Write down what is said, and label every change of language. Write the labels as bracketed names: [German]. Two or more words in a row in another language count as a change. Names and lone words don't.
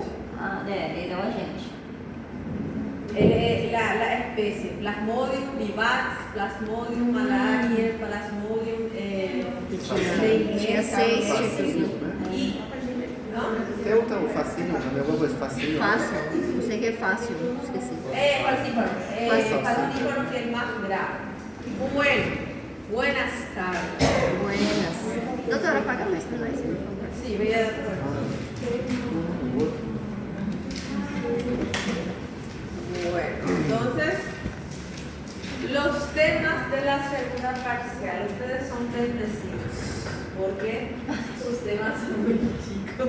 [Portuguese] Ele é o agente. [Spanish] La especie, Plasmodium vivax, Plasmodium malariae, Plasmodium [Portuguese] Tinha 6 tipos, né? E não? Tem o fascínio, não é alguma coisa fascínio? Fácil. Não sei o que é fácil, esqueci. Falciparum. Falciparum. [Spanish] Falciparum que es el más grave. Bueno, buenas tardes. Buenas. [Portuguese] Doutora, paga mais pra nós, por favor. [Spanish] Sí, voy a... Bueno, entonces, los temas de la segunda parcial, ustedes son bendecidos, porque sus temas son muy chicos.